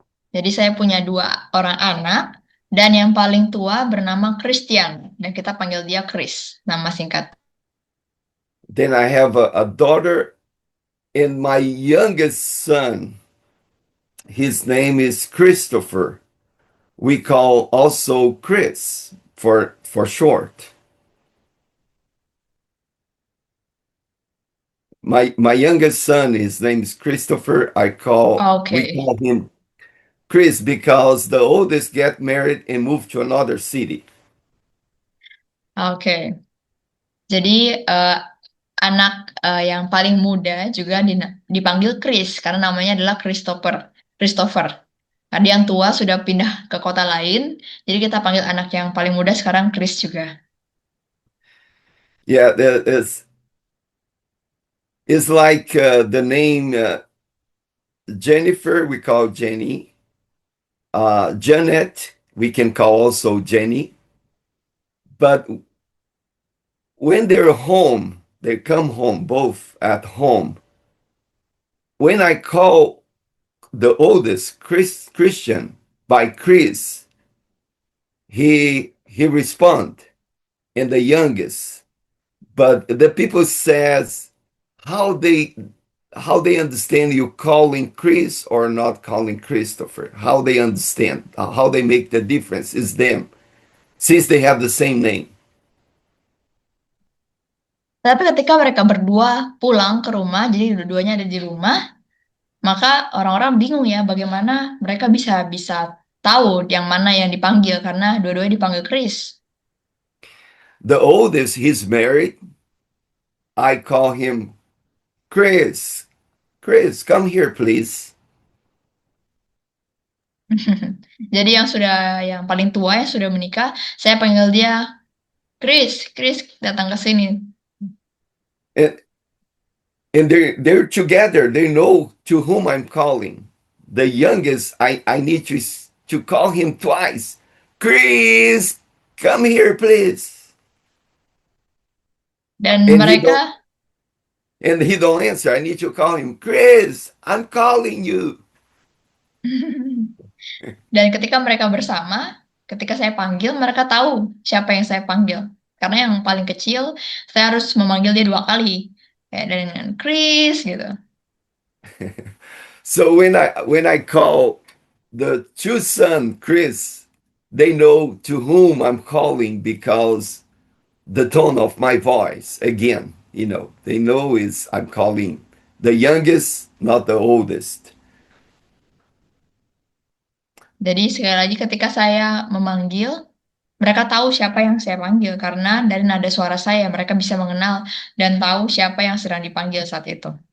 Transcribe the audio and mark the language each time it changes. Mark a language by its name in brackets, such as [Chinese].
[Indonesian] Jadi saya punya 2 orang anak, dan yang paling tua bernama Christian, dan kita panggil dia Chris, nama singkat. [English] Then I have a daughter, and my youngest son, his name is Christopher. We call also Chris for short. My youngest son, his name is Christopher. We Oke. call him Chris because the oldest get married and moved to another city. Oke. [Indonesian] Jadi anak yang paling muda juga dipanggil Chris karena namanya adalah Christopher. Tadi yang tua sudah pindah ke kota lain, jadi kita panggil anak yang paling muda sekarang Chris juga. [English] Yeah, it's like the name Jennifer, we call Jenny. Janet, we can call also Jenny. But when they're home, they come home, both at home. When I call the oldest Christian by Chris, he respond, and the youngest. But the people says how they understand you calling Chris or not calling Christopher. How they understand, how they make the difference is them, since they have the same name. [Indonesian] Tapi ketika mereka berdua pulang ke rumah, jadi dua-duanya ada di rumah, maka orang-orang bingung ya bagaimana mereka bisa tahu yang mana yang dipanggil karena dua-duanya dipanggil Chris. [English] The oldest, he's married. I call him Chris. Chris, come here, please. [Indonesian] Jadi yang paling tua yang sudah menikah, saya panggil dia Chris, datang ke sini. [English] And they're together. They know to whom I'm calling. The youngest, I need to call him twice. Chris, come here, please. [Indonesian] Dan [English] And [Indonesian] mereka [English] he don't answer. I need to call him. Chris, I'm calling you. [Indonesian] dan ketika mereka bersama, ketika saya panggil, mereka tahu siapa yang saya panggil. Karena yang paling kecil, saya harus memanggil dia 2 kali. Kayak dengan Chris gitu. [English] So when I call the two son Chris, they know to whom I'm calling because the tone of my voice again, they know is I'm calling the youngest, not the oldest. [Indonesian] Jadi sekali lagi ketika saya memanggil, mereka tahu siapa yang saya panggil karena dari nada suara saya mereka bisa mengenal dan tahu siapa yang sedang dipanggil saat itu.